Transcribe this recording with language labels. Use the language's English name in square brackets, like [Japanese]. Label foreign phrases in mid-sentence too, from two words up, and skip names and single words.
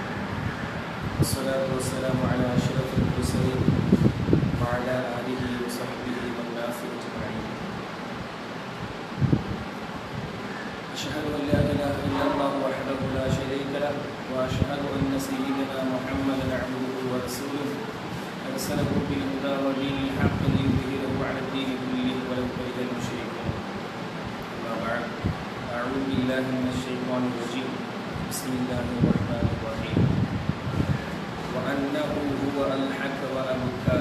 [Arabic] والصلاة والسلام على أشرف المرسلين وعلى آله وصحبه والناس أجمعين. أشهد أن لا إله إلا الله وحده لا شريك له وأشهد أن سيدنا محمدا عبده ورسوله أرسله بالهدى ودين الحق ليظهره على الدين كله ولو كره المشركون. أما بعد، أعوذ بالله من الشيطان الرجيم. بسم الله الرحمن الرحيم. وأنه هو أضحك وأبكى.